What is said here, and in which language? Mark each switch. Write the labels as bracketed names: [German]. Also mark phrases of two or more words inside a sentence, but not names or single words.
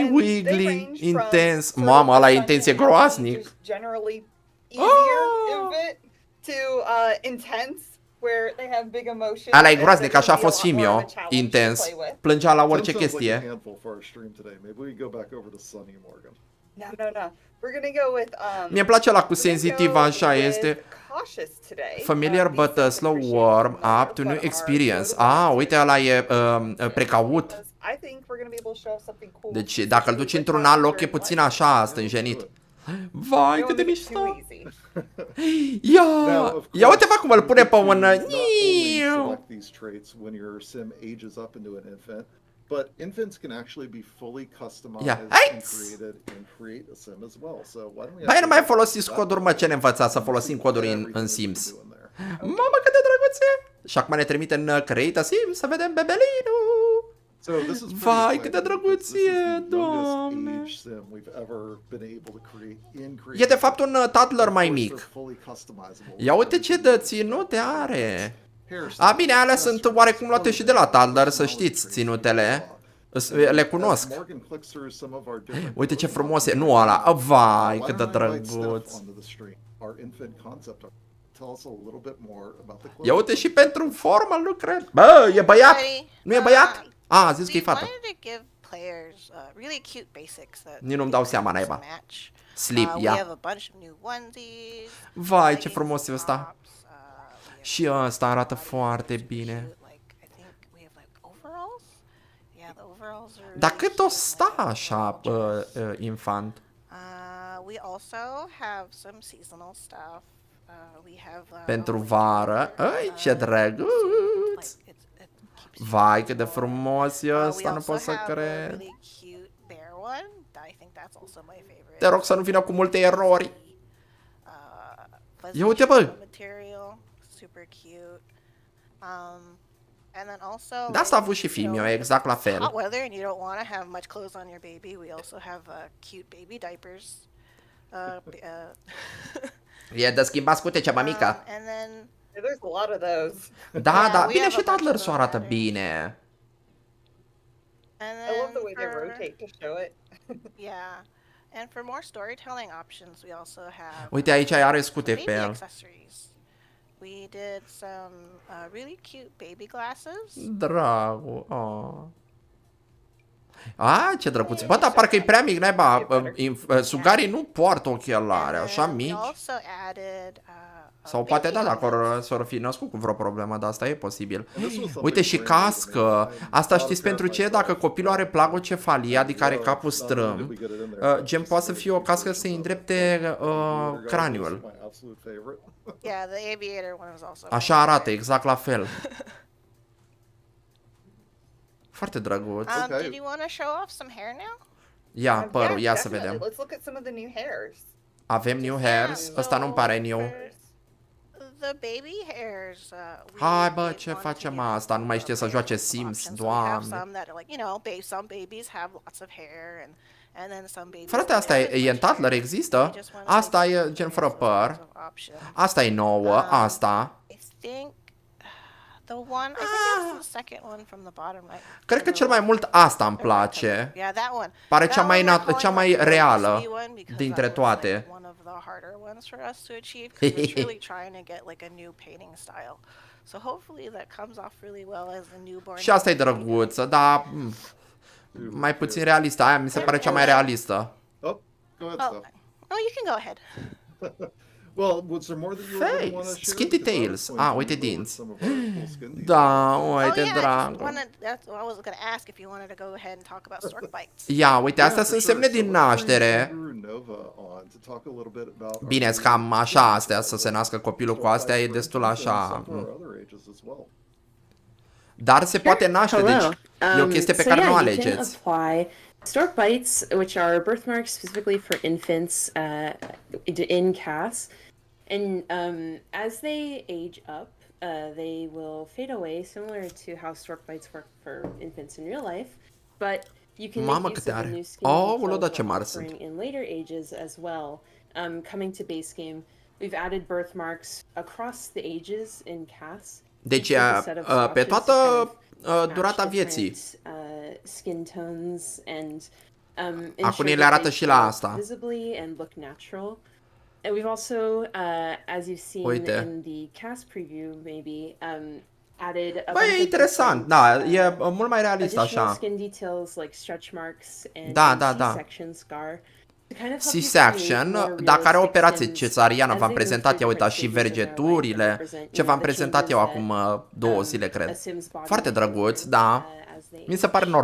[English] And they wiggly, range [Romanian] intens. [English] from [Romanian] Mamă, ăla e [English] sunny [Romanian] intenție [English] and [Romanian] groaznic. [English] just generally easier Oh! infant to intense, where they have big emotions. [Romanian] Ăla e [English] and [Romanian] groaznic, [English] they [Romanian] așa a [English] can be [Romanian] fost [English] a lot more [Romanian] Simio. [English] of a challenge to [Romanian] Intens. [English] play with. [Romanian] Plângea la [English] Tim [Romanian] orice [English] sounds like a [Romanian] chestie. [English] handful for our stream today. Maybe we go back over to Sunny Morgan. No. We're gonna go with [Romanian] Mie îmi place la cu [English] we're gonna [Romanian] senzitiv, [English] go [Romanian] așa [English] with [Romanian] este. [English] cautious today. Familiar These but things slow appreciate warm more, up to new but experience. are [Romanian] Uite, ăla e precaut. [English] I think we're gonna be able to show something cool. [Romanian] Deci dacă îl duci într-un alt loc e puțin așa stânjenit. Vai, cât de mișto! Ia uite-vă cum îl pune pe un... [English] Select these traits when your sim ages up into an infant, but infants can actually be fully customized and created and create a sim as well. So why don't we? [Romanian] Băi, nu mai folosiți coduri, mă, ce ne învățați să folosim coduri în Sims? Mamă, cât de drăguțe! Și acum ne trimite în Create a Sim să vedem bebelinul! Vai, cât de drăguție, Doamne! E de fapt un toddler mai mic. Ia uite ce dă ținute are! Bine, alea sunt oarecum luate și de la toddler, să știți, ținutele. Le cunosc. Uite ce frumos e. Nu ăla. Vai, cât de drăguț. Ia uite și pentru formă, nu cred. Bă, e băiat? Nu e băiat? A zis că e fată. [English] wanted to give players really cute basics that [Romanian] Nici nu-mi dau seama, [English] mix and [Romanian] naiba. [English] match. Sleep, We [Romanian] ia. [English] have a bunch of new onesies. [Romanian] Vai, ce [English] leggings [Romanian] frumos e [English] and [Romanian] ăsta. [English] tops, we have [Romanian] Și ăsta arată [English] bodies [Romanian] foarte [English] that are [Romanian] bine. [English] cute, like, I think we have like overalls. Yeah, the overalls are [Romanian] Dar [English] really [Romanian] cât o [English] cute and [Romanian] sta [English] like [Romanian] așa, infant? [English] we also have some seasonal stuff. We have [Romanian] Pentru [English] a winter, [Romanian] vară. Ai, ce drăguț! [English] like, it keeps you [Romanian] Vai, cât de [English] warm. [Romanian] frumos e [English] We [Romanian] ăsta, nu [English] also [Romanian] pot să [English] have a [Romanian] cred. [English] really cute bear one. I think that's also my favorite. [Romanian] Te rog să nu vină cu multe erori. [English] Fuzzy [Romanian] Ia uite, bă! [English] material, super cute. And then also, [Romanian] De asta a avut și [English] you [Romanian] filmul, [English] know, [Romanian] exact la [English] hot [Romanian] fel. [English] weather and you don't want to have much clothes on your baby. We also have cute baby diapers. [Romanian] E de schimbat scutece, mămica. [English] And then There's a lot of those. [Romanian] Da, [English] Yeah, [Romanian] da, [English] we [Romanian] bine [English] have [Romanian] și [English] a bunch [Romanian] Toddlers [English] of [Romanian] o arată [English] those. [Romanian] bine. [English] I love the way they rotate to show it. Yeah. And for more storytelling options, we also have [Romanian] Uite, aici are scute [English] baby [Romanian] pe el. [English] accessories. We did some really cute baby glasses. [Romanian] Dragul, A, ce drăguț. Bă, dar parcă e prea mic, naiba. Sugarii nu poartă ochelare, [English] And [Romanian] așa [English] then we [Romanian] mici. [English] also added a [Romanian] Sau poate [English] baby [Romanian] da, dacă [English] helmet. [Romanian] s-or fi născut cu vreo problemă, dar asta e posibil. [English] And this was something [Romanian] Uite și [English] brand new to [Romanian] cască. [English] me. [Romanian] Asta știți pentru ce? Dacă copilul are plagocefalie, adică are capul strâm, gen poate să fie o cască să-i îndrepte craniul. [English] My absolute favorite. Yeah, the aviator one was also. [Romanian] Așa arată, exact la fel. Foarte drăguț. [English] Okay. Did you want to show off some hair now? [Romanian] Ia, părul, ia să [English] definitely. [Romanian] vedem. [English] Let's look at some of the new hairs. [Romanian] Avem [English] new hairs. [Romanian] Ăsta nu-mi pare new. [English] The baby hairs. [Romanian] Hai, bă, ce facem asta? Nu mai știe să joace Sims, [English] We have [Romanian] doamne. [English] some that are like, you know, some babies have lots of hair and then some babies. [Romanian] Frate, asta e în Toddler, există? Asta e gen fără păr. Asta e nouă, asta. [English] I think the one, I think it's the second one from the bottom right. [Romanian] Cred că cel mai mult asta îmi place. [English] Yeah, that one. [Romanian] Pare [English] That [Romanian] cea mai, [English] one we're calling [Romanian] cea mai [English] the [Romanian] reală [English] crispy one because [Romanian] dintre [English] that was, like, [Romanian] toate. [English] one of the harder ones for us to achieve because we're truly trying to get like a new painting style. So hopefully that comes off really well as a newborn. [Romanian] Și asta e drăguță, dar mai puțin realistă. Aia mi se pare cea mai realistă. [English] Oh, go ahead, Oh, Steph. you can go ahead. Well, was there more that you were going to want to Face, share? skin Because I details. was going [Romanian] Ah, [English] to [Romanian] uite [English] go with [Romanian] dinți. [English] some of our cool skin details. [Romanian] Da, [English] Oh [Romanian] uite, [English] yeah, [Romanian] dragă. [English] that's what I was going to ask if you wanted to go ahead and talk about stork bites. [Romanian] Ia, uite, astea [English] Yeah, [Romanian] sunt [English] for sure. [Romanian] semne din [English] So let's bring [Romanian] naștere. [English] Guru Nova on to talk a little bit about our [Romanian] Bine, cam așa astea, să se nască copilul cu astea, e [English] stork bites, [Romanian] destul [English] for instance, [Romanian] așa. [English] and some for our other ages as well. [Romanian] Dar se poate naște, deci e o chestie pe care nu o [English] You can [Romanian] alegeți. [English] apply stork bites, which are birthmarks specifically for infants in CAS, and as they age up, they will fade away, similar to how stork bites work for infants in real life. But you can [Romanian] Mamă, [English] make use [Romanian] câte [English] of the [Romanian] are. [English] new skin [Romanian] Oh, [English] details [Romanian] da, ce [English] we're [Romanian] mari sunt. [English] offering in later ages as well. Coming to base game, we've added birthmarks across the ages in CAS. [Romanian] Deci, [English] Each with a set of [Romanian] pe [English] swatches to [Romanian] toată [English] kind of [Romanian] durata [English] match [Romanian] vieții. [English] different, skin tones and [Romanian] Acum [English] ensure [Romanian] ni le [English] that [Romanian] arată [English] they [Romanian] și la [English] show up [Romanian] asta. [English] visibly and look natural. And we've also, as you've seen [Romanian] Uite. [English] in the cast preview, maybe added a [Romanian] Băi, [English] bunch [Romanian] e [English] of [Romanian] interesant, [English] different, [Romanian] da, e mult mai realist [English] additional [Romanian] așa. [English] skin details like stretch marks and [Romanian] Da, [English] a [Romanian] da, da. [English] C-section scar. To kind of help you [Romanian] C-section, [English] create more [Romanian] dacă are [English] realistic [Romanian] operație [English] Sims [Romanian] cezariană, [English] as [Romanian] v-am [English] they go [Romanian] prezentat, [English] through [Romanian] ia uita, și [English] different stages in their life and [Romanian] vergeturile, [English] represent, [Romanian] ce v-am [English] the [Romanian] prezentat eu [English] changes [Romanian] acum [English] that, [Romanian] 2 zile, [English] a [Romanian] cred. [English] Sim's body [Romanian] Foarte [English] goes [Romanian] drăguț, [English] through, [Romanian] da. [English] as they [Romanian] Mi se pare [English] age